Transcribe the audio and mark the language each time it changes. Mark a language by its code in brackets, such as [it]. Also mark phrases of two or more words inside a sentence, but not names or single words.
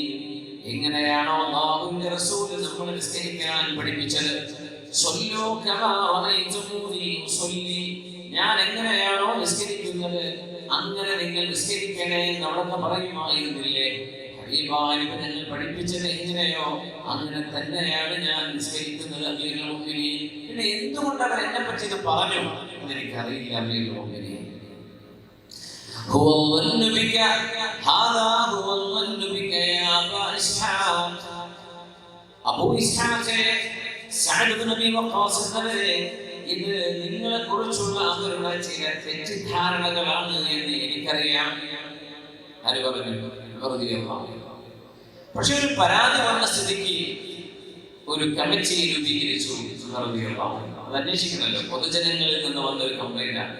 [ml] എങ്ങനെയാണോ അല്ലാഹുവിന്റെ റസൂൽ നമ്മൾ നിസ്കരിക്കാൻ പഠിപ്പിച്ചത്, [ar] صلوا كما رأيتموني أصلي, [ml] ഞാൻ എങ്ങനെയാണോ നിസ്കരിക്കുന്നത് അങ്ങനെ നിങ്ങൾ നിസ്കരിക്കണേ എന്നവിടുന്ന് പറയുമായിരുന്നില്ലേ? ഹബീബായ നബി തങ്ങൾ പഠിപ്പിച്ചത് എങ്ങനെയോ അങ്ങനെ തന്നെയാണ് ഞാൻ നിസ്കരിക്കുന്നത് അമീറുൽ മുഅ്മിനീൻ. പിന്നെ എന്തുകൊണ്ട് അവർ എന്നെ പറ്റി ഇത് പറഞ്ഞു എന്നെനിക്കറിയില്ല. [ar] അമീറുൽ മുഅ്മിനീൻ هو الظن بك هذا هو الظن بك يا أبا إسحاق. [ml] أبو إسحاق سعد بن أبي وقاص എന്നവരെ ഇത് നിങ്ങളെ കുറിച്ചുള്ള അവരുടെ ചില തെറ്റിദ്ധാരണകളാണ് എന്ന് എനിക്കറിയാം. ആര് പറഞ്ഞു? പക്ഷെ ഒരു പരാതി വന്ന സ്ഥിതിക്ക് ഒരു കമ്മിറ്റി രൂപീകരിച്ചു. അത് അന്വേഷിക്കണല്ലോ, പൊതുജനങ്ങളിൽ നിന്ന് വന്ന ഒരു കംപ്ലൈന്റ് ആണ്.